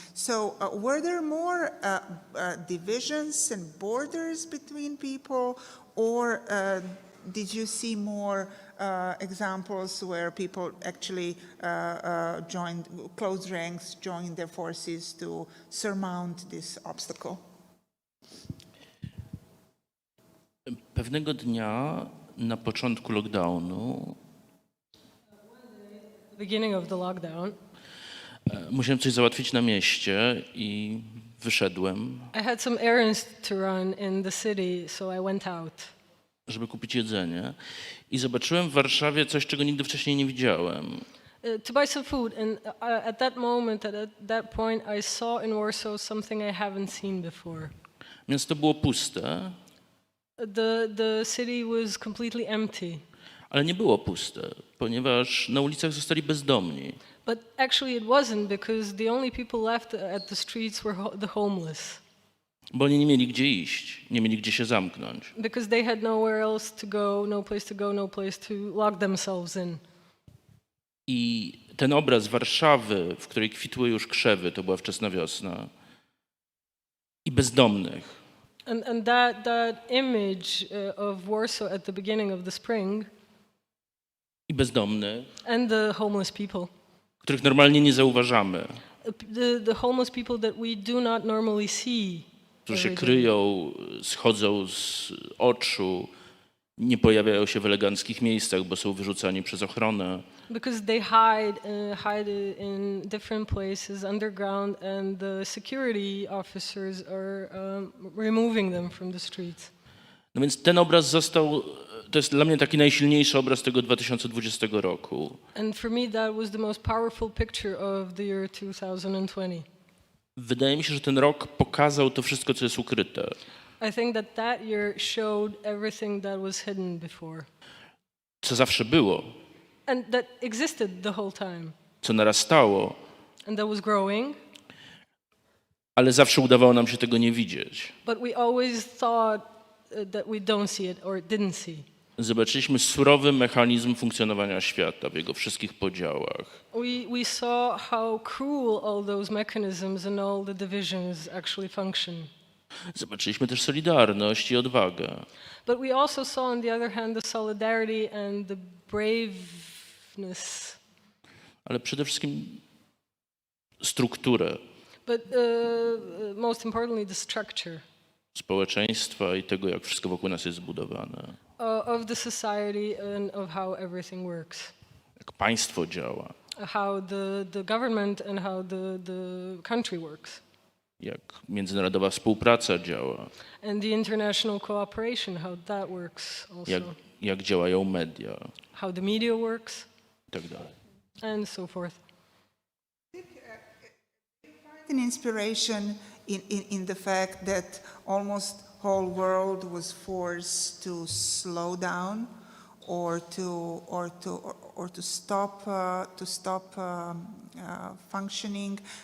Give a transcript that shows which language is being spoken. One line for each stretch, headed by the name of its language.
English: So were there more divisions and borders between people, or did you see more examples where people actually joined close ranks, joined their forces to surmount this obstacle?
Polish: Pewnego dnia na początku lockdownu
English: Beginning of the lockdown,
Polish: musiałem coś załatwić na mieście i wyszedłem,
English: I had some errands to run in the city, so I went out
Polish: żeby kupić jedzenie, i zobaczyłem w Warszawie coś, czego nigdy wcześniej nie widziałem.
English: to buy some food. And at that moment, at that point, I saw in Warsaw something I haven't seen before.
Polish: Miasto było puste,
English: The city was completely empty.
Polish: ale nie było puste, ponieważ na ulicach zostali bezdomni.
English: But actually it wasn't, because the only people left at the streets were the homeless.
Polish: Bo oni nie mieli gdzie iść, nie mieli gdzie się zamknąć.
English: Because they had nowhere else to go, no place to go, no place to lock themselves in.
Polish: I ten obraz Warszawy, w której kwitły już krzewy, to była wczesna wiosna, i bezdomnych.
English: And that image of Warsaw at the beginning of the spring,
Polish: I bezdomnych,
English: and the homeless people,
Polish: których normalnie nie zauważamy,
English: the homeless people that we do not normally see,
Polish: którzy się kryją, schodzą z oczu, Nie pojawiają się w eleganckich miejscach, bo są wyrzucani przez ochronę.
English: Because they hide in different places underground, and the security officers are removing them from the streets.
Polish: No więc ten obraz został, to jest dla mnie taki najsilniejszy obraz tego 2020 roku.
English: And for me, that was the most powerful picture of the year 2020.
Polish: Wydaje mi się, że ten rok pokazał to wszystko, co jest ukryte.
English: I think that year showed everything that was hidden before,
Polish: Co zawsze było,
English: and that existed the whole time,
Polish: co narastało,
English: and that was growing.
Polish: ale zawsze udawało nam się tego nie widzieć.
English: But we always thought that we don't see it or didn't see.
Polish: Zobaczyliśmy surowy mechanizm funkcjonowania świata w jego wszystkich podziałach.
English: We saw how cruel all those mechanisms and all the divisions actually function.
Polish: Zobaczyliśmy też solidarność i odwagę.
English: But we also saw, on the other hand, the solidarity and the braveness.
Polish: Ale przede wszystkim strukturę
English: But most importantly, the structure
Polish: społeczeństwa i tego, jak wszystko wokół nas jest zbudowane.
English: Of the society and of how everything works.
Polish: Jak państwo działa,
English: How the government and how the country works.
Polish: jak międzynarodowa współpraca działa,
English: And the international cooperation, how that works also.
Polish: jak działają media
English: How the media works,
Polish: i tak dalej.
English: and so forth. An inspiration in the fact that almost whole world was forced to slow down or to stop functioning.